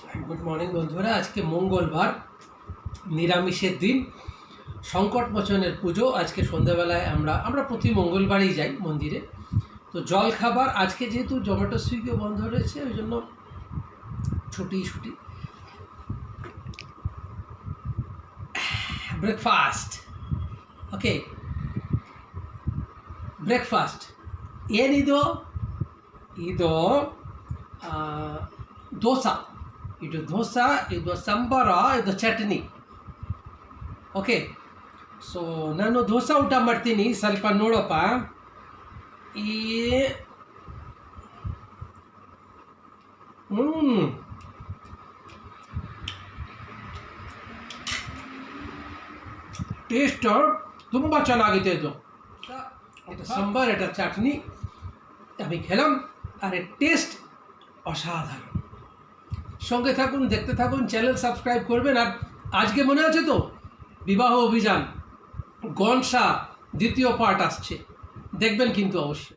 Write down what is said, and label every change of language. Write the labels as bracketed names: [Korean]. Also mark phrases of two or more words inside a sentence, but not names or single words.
[English] good morning বন্ধুরা। [Bangla] আজকে মঙ্গলবার, নিরামিষের দিন, সংকট মোচনের পুজো। আজকে সন্ধ্যাবেলায় আমরা প্রতি মঙ্গলবারই যাই মন্দিরে। তো জল খাবার আজকে যেহেতু জোম্যাটো সুইগিও বন্ধ রয়েছে, ওই জন্য ছুটি। [English] breakfast okay, breakfast ಏನಿದು? [Kannada] ಇದು ದೋಸೆ. ಇದು ದೋಸೆ, ಇದು ಸಾಂಬಾರ, ಇದು ಚಟ್ನಿ. [English] okay, so [Kannada] ನಾನು ದೋಸೆ ಊಟ ಮಾಡ್ತೀನಿ. ಸ್ವಲ್ಪ ನೋಡಪ್ಪ, ಈ টেস্ট ತುಂಬ ಚೆನ್ನಾಗಿದೆ। [Bangla] ಇದು এটা সাম্বার, এটা চাটনি আমি খেলাম, আর এর টেস্ট অসাধারণ। সঙ্গে থাকুন, দেখতে থাকুন, [English] channel subscribe [Bangla] করবেন। আর আজকে মনে আছে তো, বিবাহ অভিযান গনসা দ্বিতীয় পার্ট আসছে, দেখবেন কিন্তু অবশ্যই।